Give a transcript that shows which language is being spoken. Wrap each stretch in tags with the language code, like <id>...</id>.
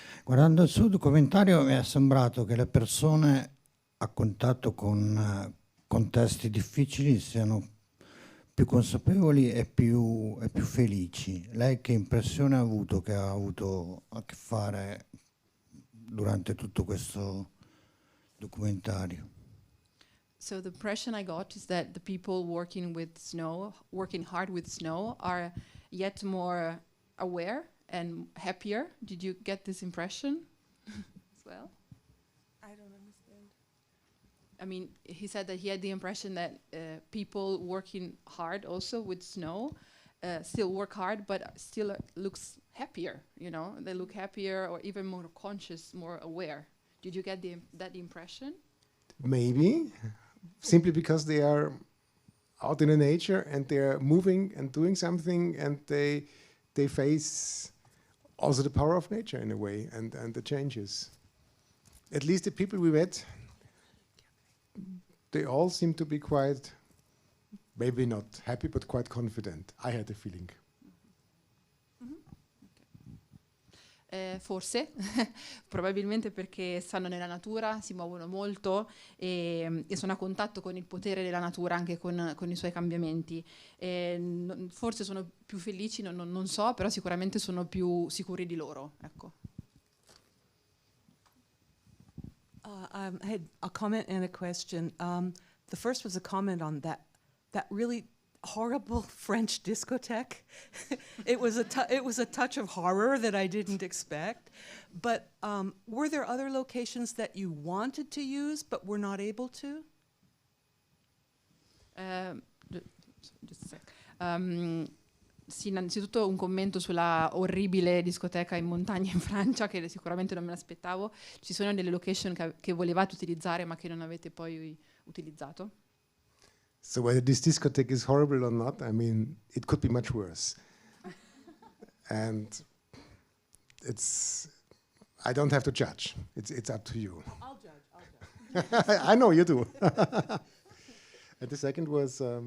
<it>Guardando il suo documentario mi è sembrato che le persone a contatto con contesti difficili siano più consapevoli e più felici. Lei che impressione ha avuto, che ha avuto a che fare durante tutto questo documentario?</it> <en>So the impression I got is that the people working hard with snow, are yet more aware and happier. Did you get this impression as well? I don't understand. I mean, he said that he had the impression that people working hard also with snow still work hard, but still looks happier, you know? They look happier or even more conscious, more aware. Did you get that impression? Maybe, simply because they are out in the nature and they're moving and doing something, and they face also the power of nature in a way, and the changes. At least the people we met, they all seem to be quite, maybe not happy, but quite confident. I had the feeling.</en> <it>Forse, probabilmente perché stanno nella natura, si muovono molto e sono a contatto con il potere della natura, anche con i suoi cambiamenti. Forse sono più felici, non so, però sicuramente sono più sicuri di loro. Ecco.</it> <en>I had a comment and a question. The first was a comment on that really horrible French discotheque. It was a touch of horror that I didn't expect. But were there other locations that you wanted to use but were not able to? Just a sec.</en> <it>Sì, innanzitutto un commento sulla orribile discoteca in montagna in Francia, che sicuramente non me l'aspettavo. Ci sono delle location che volevate utilizzare ma che non avete poi utilizzato?</it> <en>So whether this discotheque is horrible or not, I mean, it could be much worse. And I don't have to judge. It's up to you. I'll judge. I know you do. And the second was</en>